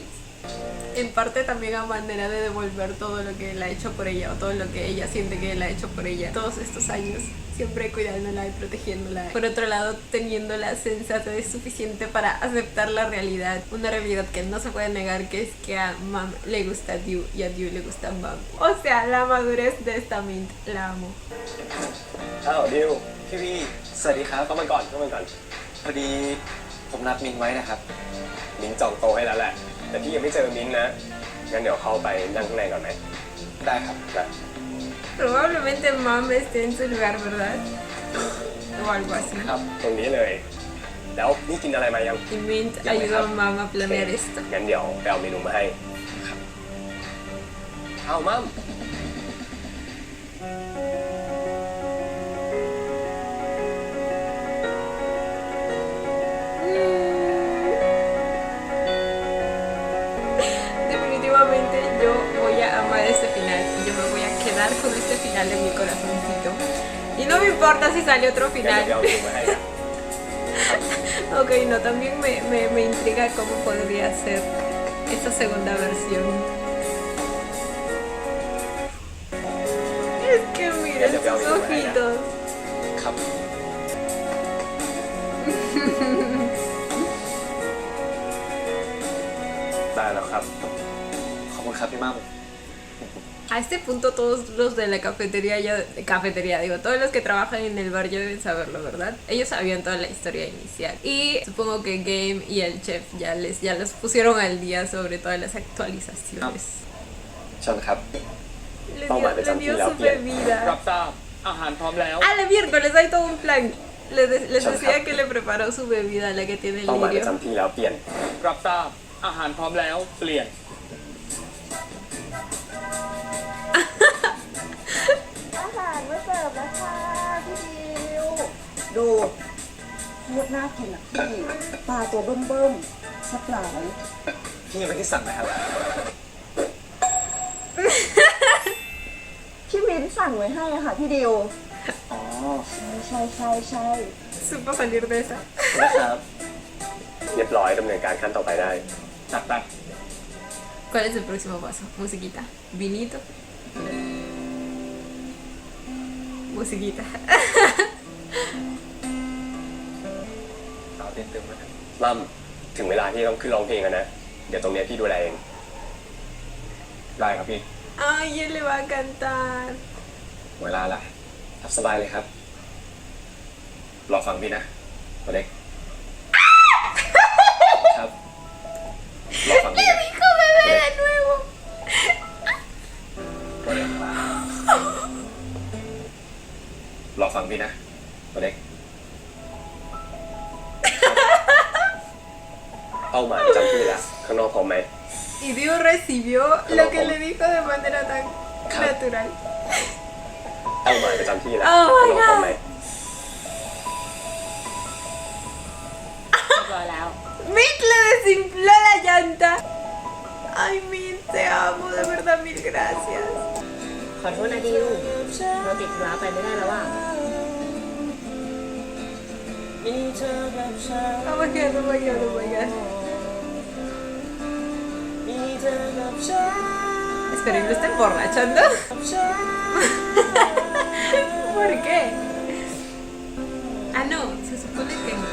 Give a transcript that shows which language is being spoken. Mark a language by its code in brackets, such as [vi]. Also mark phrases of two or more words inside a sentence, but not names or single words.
[es] En parte también a manera de devolver todo lo que él ha hecho por ella, o todo lo que ella siente que él ha hecho por ella todos estos años, siempre cuidándola y protegiéndola. Por otro lado, teniendo la sensatez suficiente para aceptar la realidad, una realidad que no se puede negar, que es que a Mam le gusta Diu y a Diu le gusta Mam. O sea, la madurez de esta Mint, la amo. [th] อ้าวดิว พี่วี สวัสดีครับ เข้ามาก่อนเข้ามาก่อน พอดีผมนัดมินไว้นะครับ มิ้นจองโต๊ะให้แล้วแหละ แต่พี่ยังไม่เจอมิ้นนะ งั้นเดี๋ยวเข้าไปนั่งข้างในก่อนไหม ได้ครับ ได้ [es] Probablemente Mam esté en su lugar, ¿verdad? O algo así. [th] ครับ ตรงนี้เลย แล้วนี่กินอะไรมายัง [es] Y Mint ayudó a Mam a planear esto. [th] งั้นเดี๋ยวไปเอาเมนูมาให้ครับเอามั่ม [es] Definitivamente yo voy a amar este final y yo me voy a quedar con este final en mi corazoncito. Y no me importa si sale otro [th] งั้น [es] final. [th] เดี๋ยวไปเอาเมนูมาให้กัน [es] Ok, no, también me intriga cómo podría ser esta segunda versión. Es que miren sus ojitos. [th] ครับ ได้แล้วครับ ขอบคุณครับพี่มั่ม [es] A este punto todos los de la cafetería, digo, todos los que trabajan en el bar ya deben saberlo, ¿verdad? Ellos sabían toda la historia inicial. Y supongo que Game y el chef ya los pusieron al día sobre todas las actualizaciones. [th] เชิญครับ [es] Le dio su bebida. [th] รับทราบอาหารพร้อมแล้ว [es] A la miércoles hay todo un plan. Les decía que le preparó su bebida, la que tiene el [th] เป้าหมายประ [es] lirio. [th] จำที่แล้วเปลี่ยน รับทราบอาหารพร้อมแล้วเปลี่ยน อาหารมาเสิร์ฟแล้วค่ะพี่ดิว ดูโคตรน่ากินอ่ะพี่ปลาตัวเบิ่มๆสักหลาย พี่ยังไม่ได้สั่งนะครับ พี่มิ้นสั่งไว้ให้อะค่ะพี่ดิว อ๋อ ใช่ [es] Supo salir de esa. [th] นะครับ เรียบร้อยดำเนินการขั้นต่อไปได้ จัดไป [es] ¿Cuál es el próximo paso? Musiquita. Vinito. Musiquita. [th] เอาเต็มๆนะครับ มั่มถึงเวลาที่ต้องขึ้นร้องเพลงกันนะ เดี๋ยวตรงเนี้ยพี่ดูแลเอง ได้ครับพี่ [es] Ay, él le va a cantar. [th] เวลาละทับสบายเลยครับ รอฟังพี่นะตัวเล็ก ครับ รอฟังพี่นะ [es] Dijo bebé de nuevo. [th] ตัวเล็ก รอฟังพี่นะตัวเล็ก เป้าหมายประจำที่แล้วข้างนอกพร้อมไหม [es] Y Dios recibió lo que le dijo de manera tan natural. [th] เป้าหมายประจำที่แล้ว [en] Oh my [th] ข้างนอกพร้อมไหม เรียบร้อยแล้ว [es] Mint le desinfló la llanta. Ay, Mint, te amo, de verdad, mil gracias. [th] ขอโทษนะดิวเราติดธุระไปไม่ได้แล้วอ่ะ [en] Oh my god, oh my god, oh my god. [es] Esperen, ¿lo está emborrachando? ¿Por qué? Ah, no, se supone que...